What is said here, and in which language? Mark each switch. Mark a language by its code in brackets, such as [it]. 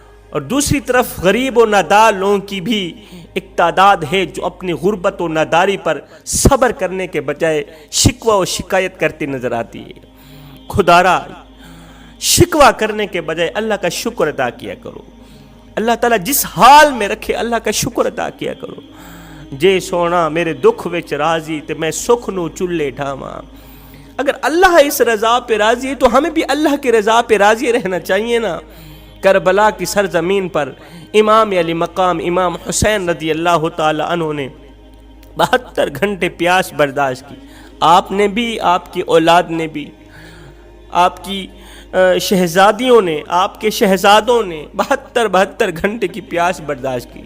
[ur] اور دوسری طرف غریب و نادار لوگوں کی بھی ایک تعداد ہے جو اپنی غربت و ناداری پر صبر کرنے کے بجائے شکوہ و شکایت کرتی نظر آتی ہے۔ خدارا، شکوہ کرنے کے بجائے اللہ کا شکر ادا کیا کرو، اللہ تعالیٰ جس حال میں رکھے اللہ کا شکر ادا کیا کرو. [pa] جے سونا میرے دکھ وچ راضی تے میں سکھ نو چلے ڈھاواں. [ur] اگر اللہ اس رضا پہ راضی ہے تو ہمیں بھی اللہ کی رضا پہ راضی رہنا چاہیے نا. کربلا کی سرزمین پر امام علی مقام امام حسین رضی اللہ تعالی عنہ نے 72 گھنٹے پیاس برداشت کی. آپ نے بھی، آپ کی اولاد نے بھی، آپ کی شہزادیوں نے، آپ کے شہزادوں نے 72 گھنٹے کی پیاس برداشت کی.